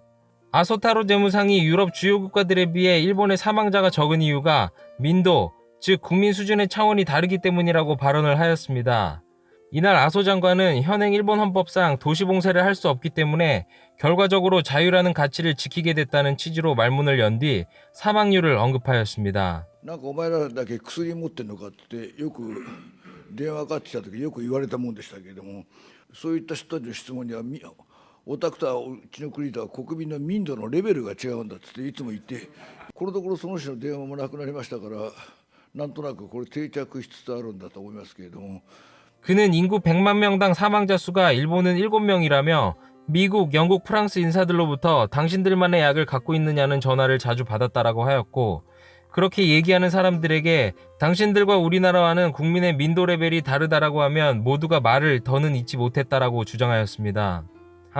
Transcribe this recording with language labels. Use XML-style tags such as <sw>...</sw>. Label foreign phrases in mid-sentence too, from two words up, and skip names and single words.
<ko>아소타로 재무상이 유럽 주요 국가들에 비해 일본의 사망자가 적은 이유가 민도, 즉 국민 수준의 차원이 다르기 때문이라고 발언을 하였습니다. 이날 아소 장관은 현행 일본 헌법상 도시봉쇄를 할 수 없기 때문에 결과적으로 자유라는 가치를 지키게 됐다는 취지로 말문을 연 뒤 사망률을 언급하였습니다.</ko> <ja>なんかお前らだけ薬持ってんのかってよく電話かかってきた時よく言われたもんでしたけれども、そういった人たちの質問にはおたくとはうちの国とは国民の民度のレベルが違うんだっていつも言って、このところその人の電話もなくなりましたから、なんとなくこれ定着しつつあるんだと思いますけれども。</ja> <ko>그는 인구 100만 명당 사망자 수가 일본은 7명이라며 미국, 영국, 프랑스 인사들로부터 당신들만의 약을 갖고 있느냐는 전화를 자주 받았다라고 하였고, 그렇게 얘기하는 사람들에게 당신들과 우리나라와는 국민의 민도 레벨이 다르다라고 하면 모두가 말을 더는 잊지 못했다라고 주장하였습니다.</ko>